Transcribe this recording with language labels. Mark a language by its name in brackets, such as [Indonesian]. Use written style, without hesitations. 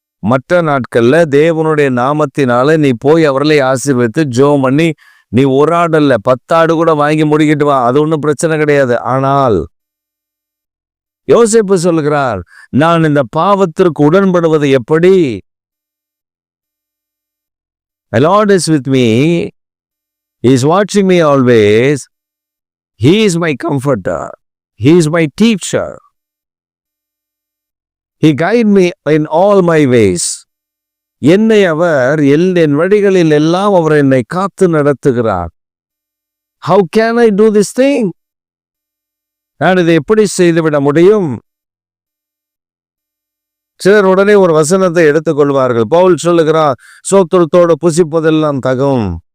[Tamil] மற்ற நாட்கள்ல தேவனுடைய நாமத்தினால நீ போய் அவர்களை ஆசீர்வதித்து ஜெபம் பண்ணி நீ ஒரு ஆடு இல்ல 10 ஆடு கூட வாங்கி முடிக்கிட்டு வா, அது ஒன்றும் பிரச்சனை கிடையாது. ஆனால் யோசேப்பு சொல்லுகிறார், நான் இந்த பாவத்திற்கு உடன்படுவது எப்படி? [English] My Lord is with me. He is watching me always. He is my comforter. He is my teacher. He guide me in all my ways. [Tamil] என்னை அவர் என் வழிகளில் எல்லாம் அவர் என்னை காத்து நடத்துகிறார். [English] How can I do this thing? [Tamil] நான் இதை எப்படி செய்துவிட முடியும்? சிலர் உடனே ஒரு வசனத்தை எடுத்துக்கொள்வார்கள். பவுல் சொல்லுகிறார், சோத்திரத்தோடு புசிப்பதெல்லாம் தகும்.